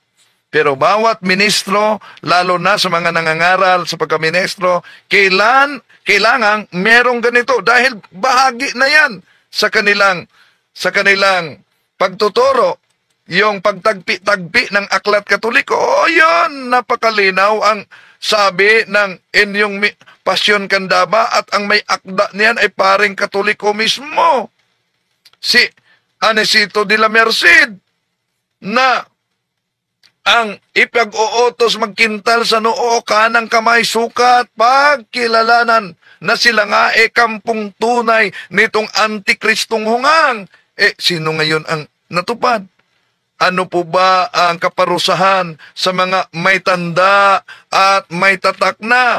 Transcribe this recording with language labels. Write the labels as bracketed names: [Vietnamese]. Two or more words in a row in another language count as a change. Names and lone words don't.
[Filipino] Pero bawat ministro, lalo na sa mga nangangaral sa pagkaministro, kailangang merong ganito dahil bahagi na yan sa kanilang pagtuturo, yung pagtagpi-tagpi ng aklat Katoliko. O yun, napakalinaw ang sabi ng inyong Pasyon Candaba at ang may akda niyan ay paring Katoliko mismo. Si Anesito de la Merced na ang ipag-uutos magkintal sa noo kanang kamay sukat pagkilalanan na sila nga kampung tunay nitong antikristong hungang. Sino ngayon ang natupad? Ano po ba ang kaparusahan sa mga may tanda at may tatak na?